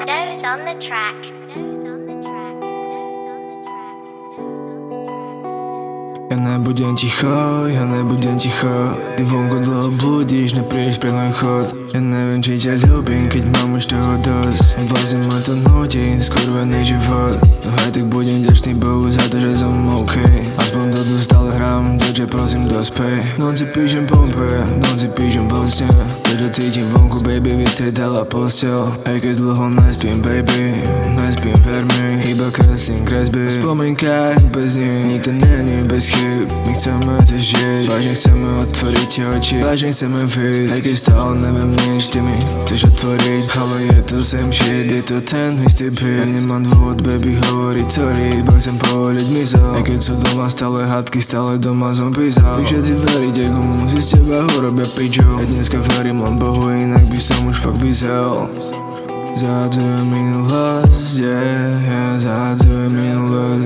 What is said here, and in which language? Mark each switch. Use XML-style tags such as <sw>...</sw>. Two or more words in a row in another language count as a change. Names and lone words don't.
<en>Doze on the track. Doze on the track. Doze on the track. Doze on the track.</en> <sk>Ja nebudem ticho Ty vonku dlho blúdiš, neprídeš pre môj chod. Ja neviem, či ťa ľúbim, keď mám už toho dosť. Vlastne ma to nutí, skurvený život. No aj tak budem ďačný Bohu za to, že som OK. Aspoň to tu stále hrám, takže prosím dospej. Noci píšem pompe, noci píšem vlastne. To, čo cítim vonku, baby, vystriedala postel. Aj keď dlho nespím, baby, nespím, ver mi. Iba kreslím kresby v spomienkách bez nich. Nikto není bez chyb, my chceme to žiť. Vážne chceme otvoriť ti oči, vážne chceme vyjsť. Aj keď stále neviem nič, ty mi chceš otvoriť. Ale je to</sk> <en>same shit,</en> <sk>je to ten istý beat. Ja nemám dôvod, baby, hovoriť sorry, iba chcem povoliť mysel. Aj keď sú doma stále hádky, stále doma som písal. Vy všetci veríte, komu si z teba urobia piču. Ja dneska verím len Bohu, inak by som už fakt vyzel. Zahadzujem minulosť, zahadzujem minulosť.</sk>